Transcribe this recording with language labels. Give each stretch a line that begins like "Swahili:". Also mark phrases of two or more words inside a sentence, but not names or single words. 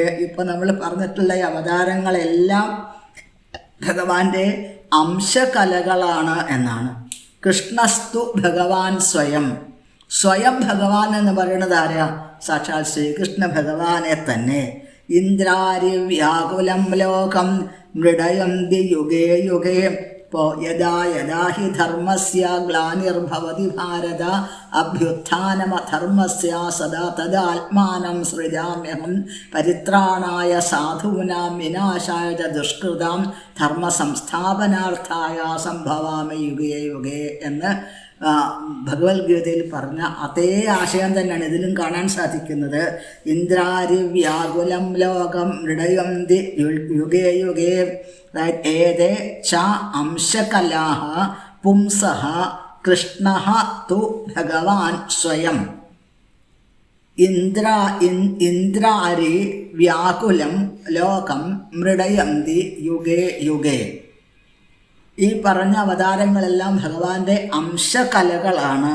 Malayalam: ഇപ്പോൾ നമ്മൾ പറഞ്ഞിട്ടുള്ള ഈ അവതാരങ്ങളെല്ലാം ഭഗവാന്റെ അംശകലകളാണ് എന്നാണ്.
Sanskrit: കൃഷ്ണസ്തു ഭഗവാൻ സ്വയം
Malayalam: ഭഗവാൻ എന്ന് പറയുന്നത് ആരാ? സാക്ഷാൽ ശ്രീകൃഷ്ണ ഭഗവാനെ തന്നെ.
Sanskrit: ഇന്ദ്രാര്യവ്യാകുലം ലോകം മൃഡയന്തി യുഗേ യുഗേ. ഇപ്പോൾ യഥാ ഹി ധർമ്മസ്യ ഗ്ലാനിർഭവതി ഭാരത അഭ്യുത്ഥാനമധർമ്മസ്യ സദാ തദാത്മാനം സൃജാമ്യഹം പരിത്രാണായ സാധൂനാം വിനാശായ ച ദുഷ്കൃതാം ധർമ്മ സംസ്ഥാപനാർത്ഥായ സംഭവാമി യുഗേ യുഗേ
Malayalam: എന്ന് ഭഗവത്ഗീതയിൽ പറഞ്ഞ അതേ ആശയം തന്നെയാണ് ഇതിലും കാണാൻ സാധിക്കുന്നത്.
Sanskrit: ഇന്ദ്രാര്യവ്യാകുലം ലോകം മൃഡയന്തി യുഗേ യുഗേ. ഏതേ ച അംശകലാഃ പുംസഃ കൃഷ്ണഃ തു ഭഗവാൻ സ്വയം. ഇന്ദ്രാരി വ്യാകുലം ലോകം മൃഡയന്തി യുഗേ യുഗേ.
Malayalam: ഈ പറഞ്ഞ അവതാരങ്ങളെല്ലാം ഭഗവാന്റെ അംശകലകളാണ്.